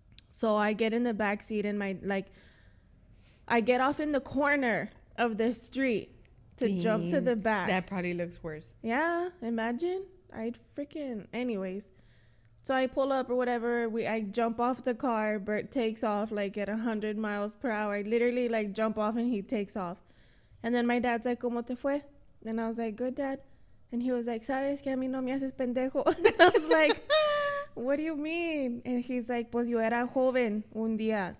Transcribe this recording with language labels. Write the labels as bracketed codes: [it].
[en] So I get in the back seat and I get off in the corner of the street to jump to the back. That probably looks worse. Yeah, imagine. Anyways. So I pull up or whatever. I jump off the car. Bert takes off like at 100 miles per hour. I literally like jump off and he takes off. And then my dad's like, [es] ¿Cómo te fue? [en] And I was like, good, Dad. And he was like, [es] ¿Sabes que a mí no me haces pendejo? [en] And I was like, what do you mean? And he's like, [es] pues yo era joven un día.